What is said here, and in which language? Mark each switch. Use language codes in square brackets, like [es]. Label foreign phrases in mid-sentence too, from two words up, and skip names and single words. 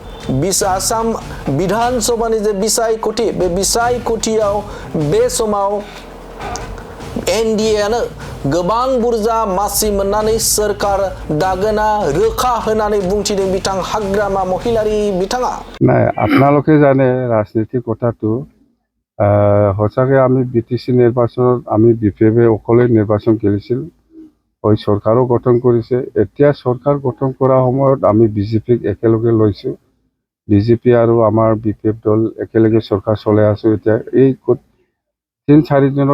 [brx] विधान सभानि जे बिसायख'थि बे बिसायख'थियाव बे समाव एनडीएआनो गोबां बुरजा मासि मोननानै सरकार दागोना रोखा होननानै बुंथिदों बिथां हाग्रामा महिलारी बिथाङा [as] নাই আপোনালোকে জানে ৰাজনীতিৰ কথাটো সঁচাকৈ আমি বিটিচি নিৰ্বাচনত আমি বিপিএফে অকলে নিৰ্বাচন খেলিছিল হয় চৰকাৰো গঠন কৰিছে এতিয়া চৰকাৰ গঠন কৰা সময়ত আমি বিজেপিক একেলগে লৈছোঁ বিজেপি আৰু আমাৰ বিপিএফ দল একেলগে চৰকাৰ চলাই আছোঁ এতিয়া এই 3-4 দিনৰ